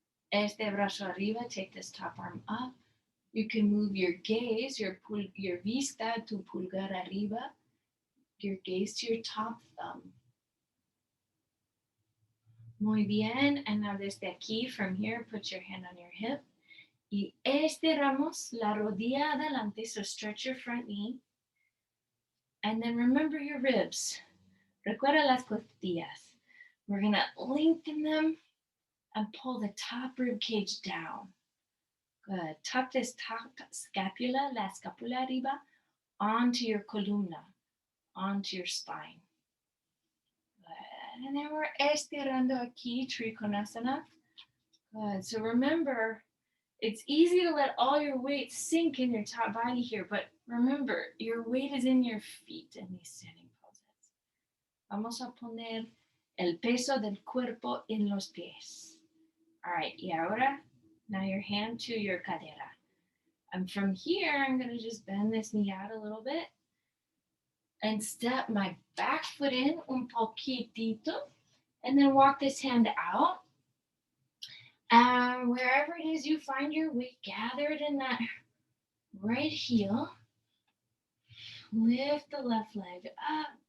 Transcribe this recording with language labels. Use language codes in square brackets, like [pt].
[es] Este brazo arriba, [en] take this top arm up. You can move your gaze, your vista to [es] pulgar arriba, [en] your gaze to your top thumb. [es] Muy bien. [en] And now [es] desde aquí, [en] from here, put your hand on your hip. [es] Y estiramos la rodilla adelante, [en] so stretch your front knee. And then remember your ribs. [es] Recuerda las costillas. [en] We're going to lengthen them and pull the top rib cage down. Good. Tuck this top scapula, [es] la scapula arriba, [en] onto your columna, onto your spine. Good. And then we're [es] estirando aquí, [en] Trikonasana. Good. So remember, it's easy to let all your weight sink in your top body here, but remember, your weight is in your feet in these standing poses. [es] Vamos a poner el peso del cuerpo en los pies. [en] All right, [es] y ahora, [en] now your hand to your cadera. And from here, I'm going to just bend this knee out a little bit and step my back foot in [es] un poquitito, [en] and then walk this hand out. And wherever it is you find your weight, gathered in that right heel, lift the left leg up.